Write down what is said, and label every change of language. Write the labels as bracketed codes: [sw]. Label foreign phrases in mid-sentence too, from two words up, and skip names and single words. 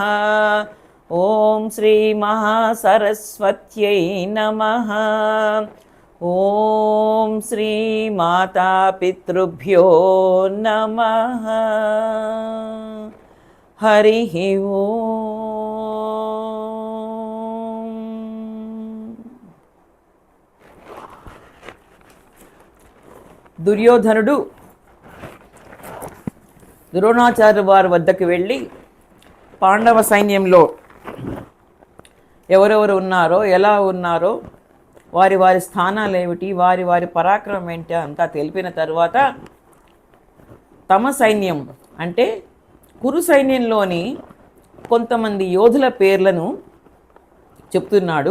[sa] ॐ श्रीमहासरस्वत्यै नमः। ॐ श्रीमातापितृभ्यो नमः। हरिः ओम्। [te] దుర్యోధనుడు ద్రోణాచార్య వారి వద్దకు వెళ్ళి పాండవ సైన్యంలో ఎవరెవరు ఉన్నారో, ఎలా ఉన్నారో, వారి వారి స్థానాలు ఏమిటి, వారి వారి పరాక్రమం ఏంటి అంతా తెలిపిన తర్వాత తమ సైన్యం అంటే కురు సైన్యంలోని కొంతమంది యోధుల పేర్లను చెప్తున్నాడు.